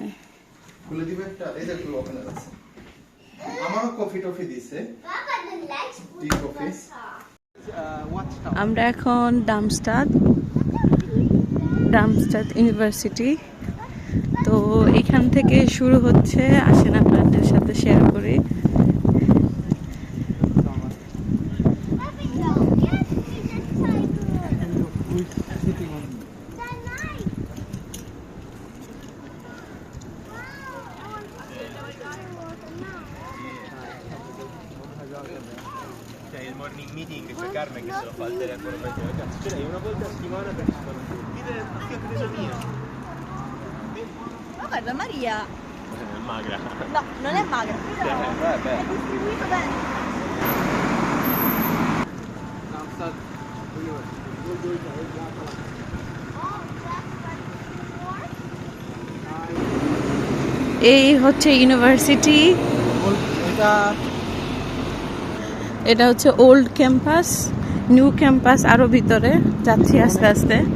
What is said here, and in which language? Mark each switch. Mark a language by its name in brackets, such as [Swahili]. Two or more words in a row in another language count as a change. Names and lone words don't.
[Bangla] খুলে দিবে একটা, এই যে একটু ওপেন আছে। আমারও কফি টফি দিছে, [English] tea coffee. [Bangla] আমরা এখন ডার্মস্টাড ইউনিভার্সিটি। তো এখান থেকে শুরু হচ্ছে, আসেন আপনাদের সাথে শেয়ার করি। [Italian] C'è il [English] morning meeting, [Italian] c'è Carmen che se lo fa al telefono, ragazzi, ce l'hai una volta a settimana per rispondere tutti. Dite che ho preso mia. Ma guarda Maria, Magra. no, non è magra, però Vabbè. è distribuito bene. Darmstadt [Bangla] এই হচ্ছে ইউনিভার্সিটি, এটা হচ্ছে [English] old campus, new campus [Bangla] আরো ভিতরে যাচ্ছি আস্তে আস্তে।